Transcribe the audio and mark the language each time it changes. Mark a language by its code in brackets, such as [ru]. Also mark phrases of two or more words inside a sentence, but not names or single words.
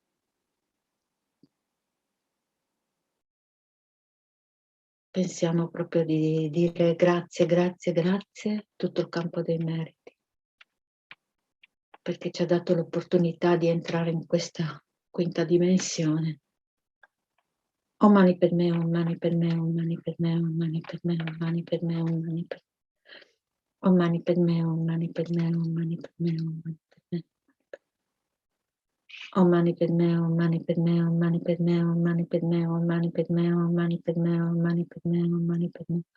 [it] Pensiamo proprio di dire grazie, grazie, grazie, tutto il campo dei meriti, perché ci ha dato l'opportunità di entrare in questa quinta dimensione. [sa] ॐ मणि पद्मे हूँ, मणि पद्मे हूँ, मणि पद्मे हूँ, मणि पद्मे हूँ, मणि पद्मे हूँ, मणि पद्मे हूँ. ॐ मणि पद्मे हूँ, मणि पद्मे हूँ, मणि पद्मे हूँ, मणि पद्मे हूँ. ॐ मणि पद्मे हूँ, मणि पद्मे हूँ, मणि पद्मे हूँ, मणि पद्मे हूँ, मणि पद्मे हूँ, मणि पद्मे हूँ, मणि पद्मे हूँ, मणि पद्मे हूँ.